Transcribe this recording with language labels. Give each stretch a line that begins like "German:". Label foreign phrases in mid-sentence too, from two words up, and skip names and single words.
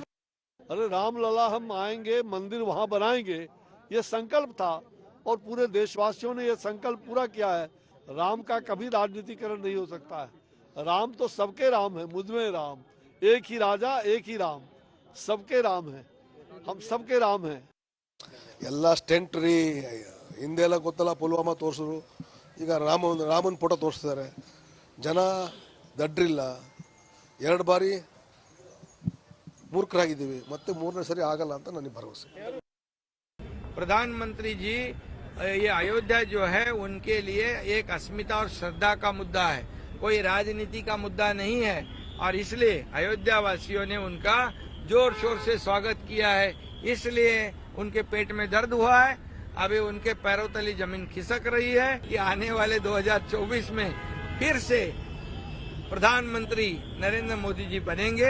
Hindi: अरे रामलला हम आएंगे, मंदिर वहां बनाएंगे, ये संकल्प था और पूरे देशवासियों ने ये संकल्प पूरा किया है। राम का कभी राजनीतिकरण नहीं हो सकता है। राम तो सबके राम है, मुझमें राम, एक ही राजा एक ही राम, सबके राम है, हम सबके राम हैं।
Kannada: ಎಲ್ಲ ಸ್ಟೆಂಟ್ ರೀ ಹಿಂದೆಲ್ಲ ಗೊತ್ತಲ್ಲ ಪುಲ್ವಾಮಾ ತೋರಿಸಿದ್ರು ಈಗ ರಾಮನ್ ಫೋಟೋ ತೋರಿಸ್ತಿದ್ದಾರೆ ಜನ ದಡ್ರಿಲ್ಲ ಎರಡು ಬಾರಿ ಮೂರ್ಖರಾಗಿದ್ದೀವಿ ಮತ್ತೆ ಮೂರನೇ ಸರಿ ಆಗಲ್ಲ ಅಂತ ನನಗೆ ಭರವಸೆ
Hindi: प्रधानमंत्री जी ये अयोध्या जो है उनके लिए एक अस्मिता और श्रद्धा का मुद्दा है, कोई राजनीति का मुद्दा नहीं है और इसलिए अयोध्या वासियों ने उनका जोर शोर से स्वागत किया है। इसलिए उनके पेट में दर्द हुआ है, अभी उनके पैरों तले जमीन खिसक रही है कि आने वाले 2024 में फिर से प्रधानमंत्री नरेंद्र मोदी जी बनेंगे।